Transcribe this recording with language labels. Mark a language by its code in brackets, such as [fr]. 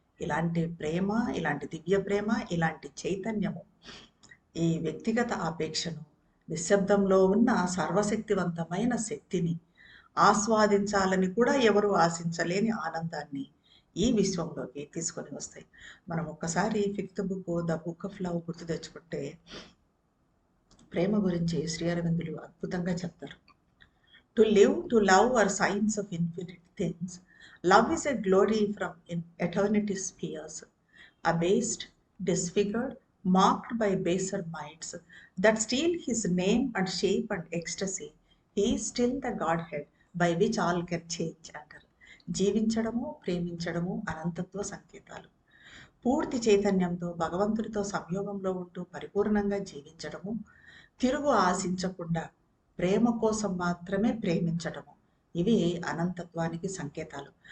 [te] ఇలాంటి ప్రేమ, ఇలాంటి దివ్య ప్రేమ, ఇలాంటి చైతన్యము ఈ వ్యక్తిగత ఆపేక్షను, నిశ్శబ్దంలో ఉన్న సర్వశక్తివంతమైన శక్తిని ఆస్వాదించాలని కూడా ఎవరు ఆశించలేని ఆనందాన్ని ఈ విశ్వంలోకి తీసుకొని వస్తాయి. మనం ఒక్కసారి 5th book the book of love గుర్తు తెచ్చుకుంటే ప్రేమ గురించి శ్రీ అరవిందులు అద్భుతంగా చెప్తారు. [en] To live, to love are signs of infinite things. Love is a glory from eternity spheres, abased, disfigured, marked by baser minds that steal his name and shape and ecstasy. He is still the Godhead by which all can change [te] అంటారు. జీవించడము, ప్రేమించడము అనంతత్వ సంకేతాలు. పూర్తి చైతన్యంతో భగవంతుడితో సంయోగంలో ఉంటూ పరిపూర్ణంగా జీవించడము, తిరుగు ఆశించకుండా ప్రేమ కోసం మాత్రమే ప్రేమించడము, ఇవి అనంతత్వానికి సంకేతాలు.